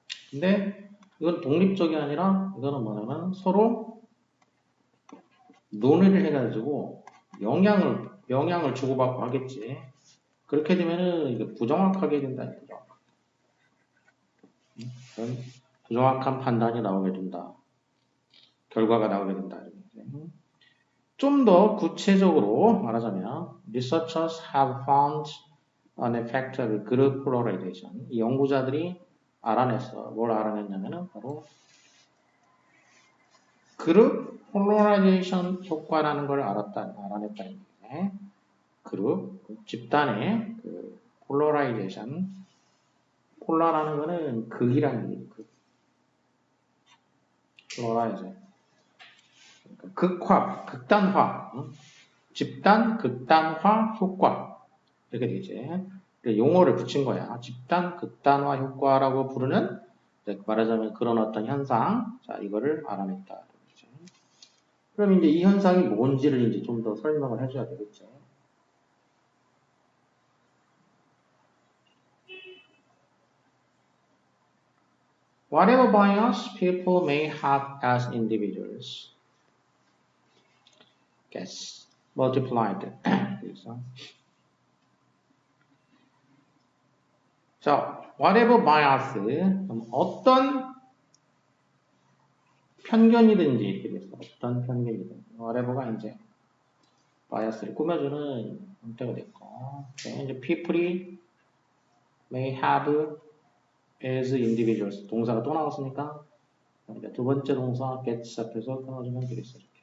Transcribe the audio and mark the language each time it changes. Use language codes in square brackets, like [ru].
[ko] 근데 이건 독립적이 아니라 이거는 뭐냐면 서로 논의를 해가지고 영향을 주고받고 하겠지. 그렇게 되면은 이게 부정확하게 된다는 거죠. 부정확한 판단이 나오게 된다. 결과가 나오게 된다. 좀 더 구체적으로 말하자면 [en] researchers have found an effect of group polarization. [ko] 이 연구자들이 알아냈어. 뭘 알아냈냐면은 바로 그룹 폴라라이제이션 효과라는 걸 알아냈다는 얘기네. 그룹, 집단의 그 폴라라이제이션. 폴라라는 거는 극이라는 얘기예요. 폴라라이제이션. 극화, 극단화, 집단 극단화 효과 이렇게 되지. 용어를 붙인 거야. 집단 극단화 효과라고 부르는, 말하자면 그런 어떤 현상. 자, 이거를 알아냈다. 그럼 이제 이 현상이 뭔지를 이제 좀 더 설명을 해줘야 되겠지. [en] Whatever bias people may have as individuals gets multiplied. [ko] 그래서 자, [en] whatever bias, [ko] 어떤 편견이든지 이렇게 돼서 어떤 편견이든 whatever가 이제 bias를 꾸며주는 형태가 됐고, 이제 people이 [en] may have as individuals, [ko] 동사가 또 나왔으니까 그러니까 두 번째 동사 gets 앞에서 끊어주면 되겠어.